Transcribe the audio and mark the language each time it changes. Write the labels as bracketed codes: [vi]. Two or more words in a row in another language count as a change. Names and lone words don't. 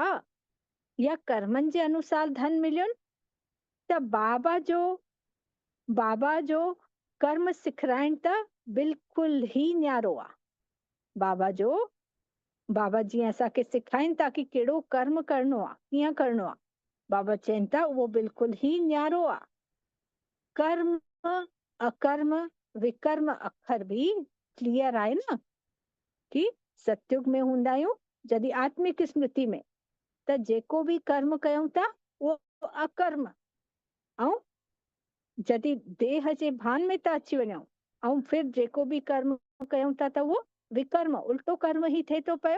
[sd] या कर्मनि जे अनुसार धन मिलियुनि? त बाबा जो कर्म सिखाराइण त बिल्कुलु ई न्यारो आहे। बाबा जीअं असांखे सिखाइनि था कि कहिड़ो कर्म करणो आहे, कीअं करणो आहे, बाबा चवनि था उहो बिल्कुलु ई न्यारो आहे। कर्म अकर्म विकर्म अखर बि क्लियर आहे न, कि सतयुग में हूंदा आहियूं जॾहिं आत्मिक स्मृति में, त जेको बि कर्म कयूं था उहो अकर्म, ऐं जॾहिं देह जे भान में था अची वञूं ऐं फिर जेको बि कर्म कयूं था त उहो विकर्म, उल्टो कर्म ई थिए थो पियो।